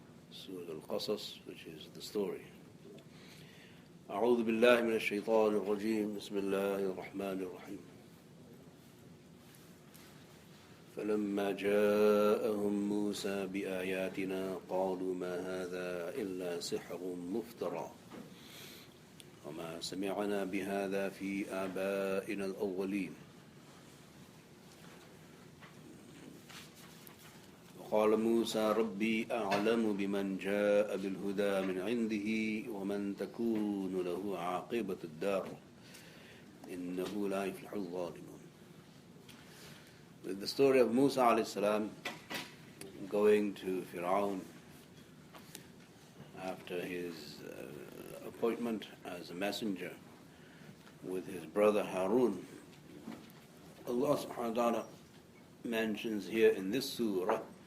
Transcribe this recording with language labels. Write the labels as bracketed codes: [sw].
[en] Surah Al-Qasas, which is the story. [ar] أعوذ بالله من الشيطان الرجيم بسم الله الرحمن الرحيم فلما جاءهم موسى بآياتنا قالوا ما هذا إلا سحر مفترى وما سمعنا بهذا في آبائنا الأولين قال موسى ربي أعلم بمن جاء بالهدى من عنده ومن تكون له عاقبة الدار إنه لا يفلح الظالمون. [en] With the story of Musa alayhi salam going to Fir'awn after his appointment as a messenger with his brother Harun, Allah subhanahu wa ta'ala mentions here in this surah